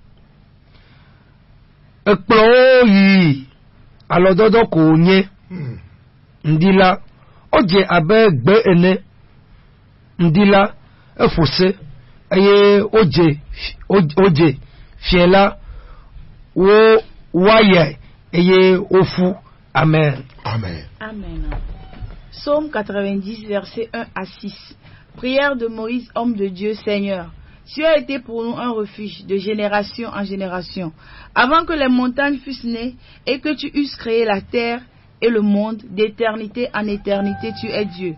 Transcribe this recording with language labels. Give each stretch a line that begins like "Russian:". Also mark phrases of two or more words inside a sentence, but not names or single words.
Ewe: Ekplɔwo yi alɔdɔdɔ ko wònye ŋdi la wodze abe gbe ene, ŋdi la efo se eye wodze fiẽ la woayae eye wofu. Amen.
French: Amen. Amen. Psaume 90, versets 1 à 6. Prière de Moïse, homme de Dieu, Seigneur. Tu as été pour nous un refuge de génération en génération. Avant que les montagnes fussent nées et que tu eusses créé la terre et le monde, d'éternité en éternité, tu es Dieu.